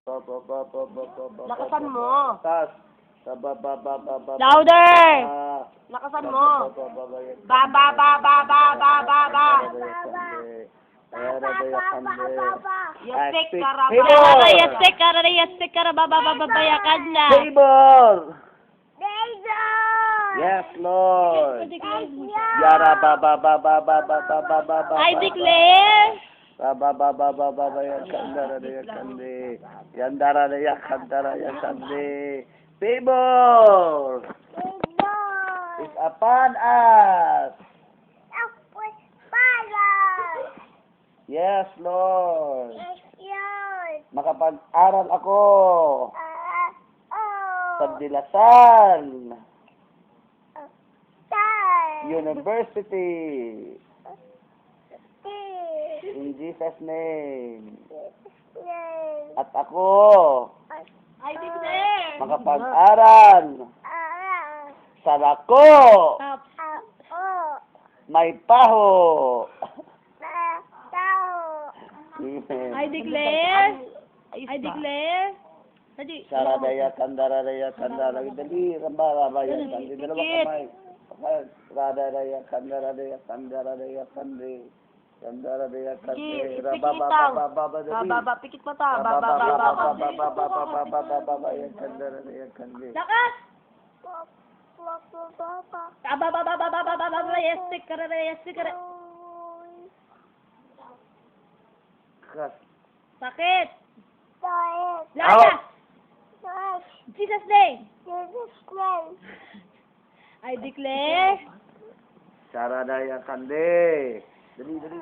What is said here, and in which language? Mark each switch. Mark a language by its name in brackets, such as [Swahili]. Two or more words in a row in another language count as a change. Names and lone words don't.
[Filipino] Lakasan mo. Tas. Louder! Lakasan mo. Ba, ba, ba, ba, ba, ba, ba, ba. Yasek karaba. Yasek karaba, yasek karaba, ba, ba, ba, ba, yakan na. [English] Favor! Yes, Lord. Yara ba ba ba ba ba ba ba ba ba ba. I declare. Ba ba ba ba ba ba ba yakandara de yakande. Yandara de yakandara yakande. Favor is upon us. Yes, Lord. [Filipino] Makapag-aral ako sa Dilasan University. [English] In Jesus' name. [Filipino] At ako [English] I declare. [Filipino] makapag-aral sa Lako May Paho. [English] I declare. I declare. Hadi. Saradaya kandaraya kandara dali ramba ya kandi dalawa kamay. Saradaya kandaraya kandaraya kandi. Kandaraya kandi ramba baba dali. Baba pikit mata. Baba ya kandaraya kandi. [Filipino] Lakas. Baba yestik karara yestik karara. Kas. Sakit. Laya. [English] Jesus name. I declare. Saradaya kandi. Dali.